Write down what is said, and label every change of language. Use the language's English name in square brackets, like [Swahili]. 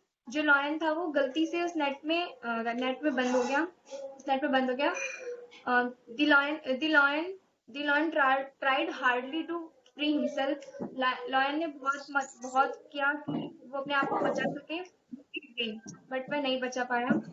[Hindi] जो lion था वो गलती से उस नेट में बंद हो गया. [English] The lion tried hardly to free himself. [Hindi] Lion ने बहुत किया कि वो अपने आप को बचा सके, बट वह नहीं बचा पाया.